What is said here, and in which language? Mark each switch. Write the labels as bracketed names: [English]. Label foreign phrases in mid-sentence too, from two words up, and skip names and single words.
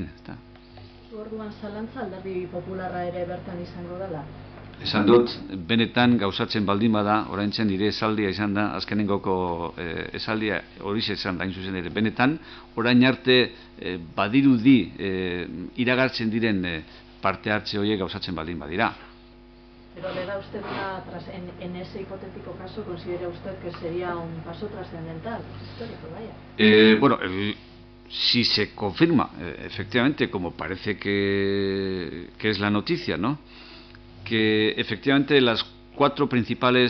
[Basque] Orduan zalantza Alderdi Popularra ere bertan izango dela? Esan dut, benetan gauzatzen baldin bada, oraintzen nire esaldia izan da, azkenengoko esaldia hori izan da, hain zuzen ere, benetan, orain arte badirudi iragartzen diren parte hartze horiek gauzatzen baldin badira. [Spanish] Pero le da usted en ese hipotético caso, ¿considera usted que sería un paso trascendental, histórico, vaya? Bueno, si se confirma, efectivamente, como parece que es la noticia, ¿no?, que efectivamente las 4 principales